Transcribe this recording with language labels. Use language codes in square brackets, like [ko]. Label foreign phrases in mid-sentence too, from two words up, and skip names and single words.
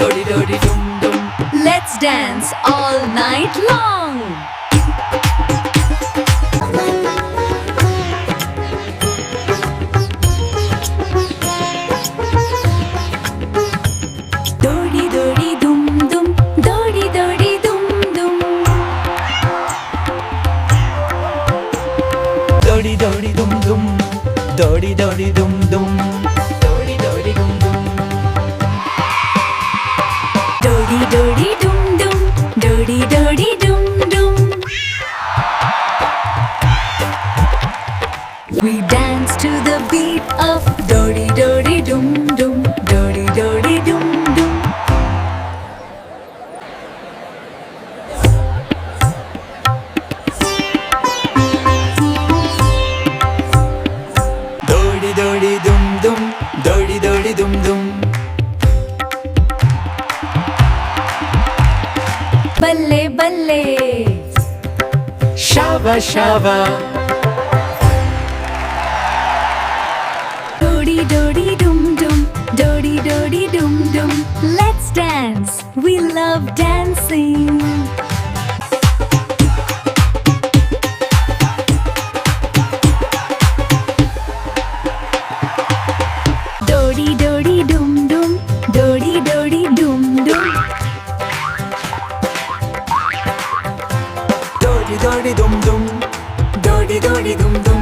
[en] dodi dum dum. Let's dance all night long. Dodi dodi dum dum, dodi dodi dum dum. Dodi dodi dum dum, dodi dodi dum dum, dodi dodi dum dum. Dodi dodi dum dum, dodi dodi dum dum. We dance to the beat of dodi dodi dum dum, dodi dodi dum dum. Dodi dodi dum dum, dodi dodi dum dum. [pa] Balle balle. Shava shava. Dodi dodi dum dum, dodi dodi dum dum. [en] Let's dance. We love dancing. Dodi dodi dum dum, dodi dodi dum dum. Dodi dodi dum dum, dodi dodi dum dum,